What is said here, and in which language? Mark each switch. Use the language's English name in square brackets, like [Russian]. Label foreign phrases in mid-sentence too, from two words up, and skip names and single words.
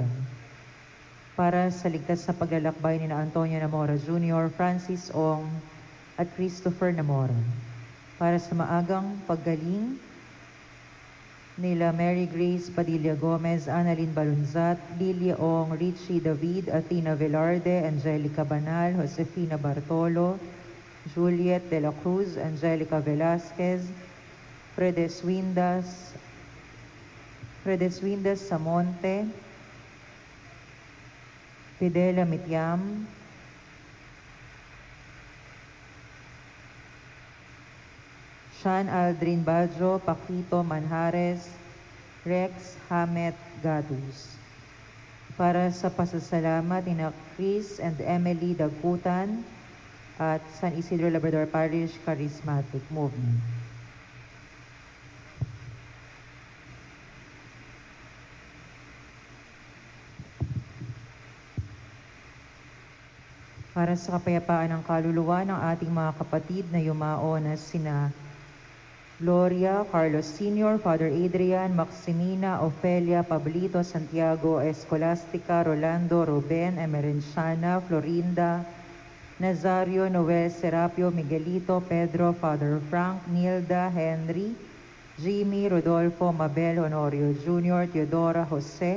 [Filipino] Para sa ligtas na paglalakbay ni Antonio Namora Jr., Francis Ong, at Christopher Namora. Para sa maagang paggaling nila Mary Grace Padilla Gomez, Annalyn Balunzat, Lilia Ong, Richie David, Athena Velarde, Angelica Banal, Josefina Bartolo, Juliet de la Cruz, Angelica Velasquez, Fredes Windas Samonte, Fidela Mitiam, Sean Aldrin Bajo, Paquito Manjares, Rex Hamet Gadus. Para sa pasasalamat ni Chris and Emily Dagputan at San Isidro Labrador Parish Charismatic Movement. Para sa kapayapaan ng kaluluwa ng ating mga kapatid na yumao na sina Gloria, Carlos Sr., Father Adrian, Maximina, Ofelia, Pablito, Santiago, Escolastica, Rolando, Ruben, Emerenciana, Florinda, Nazario, Noel, Serapio, Miguelito, Pedro, Father Frank, Nilda, Henry, Jimmy, Rodolfo, Mabel, Honorio Jr., Teodora, Jose,